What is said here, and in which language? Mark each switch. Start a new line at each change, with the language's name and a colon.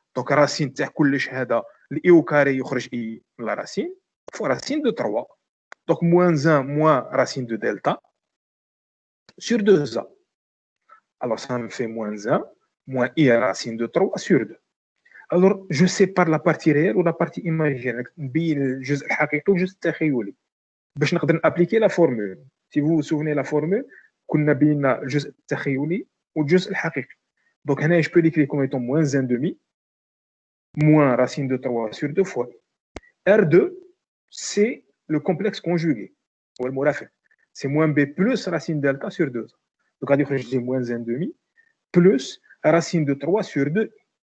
French: Donc, racine de
Arabic: كلش هذا
French: I au carré
Arabic: يخرج
French: I من la racine fois racine de 3. Donc, moins 1 moins racine de delta sur 2A. Alors, ça me fait moins 1, moins I racine de 3 sur 2. Alors, je sépare la partie réelle ou la partie imaginaire.
Arabic: نبين الجزء الحقيقي والجزء التخيلي باش نقدر نابليكي لا فورمول.
French: Si vous vous souvenez la formule,
Arabic: كنا بينا الجزء التخيلي والجزء الحقيقي.
French: Donc,
Arabic: هنا
French: je peux l'écrire comme étant moins 1 demi, moins racine de 3 sur 2 fois. R2, c'est le complexe conjugué.
Arabic: ou المرافق.
French: C'est moins B plus racine delta sur 2. Donc, on va dire moins 1 demi plus racine de 3 sur 2.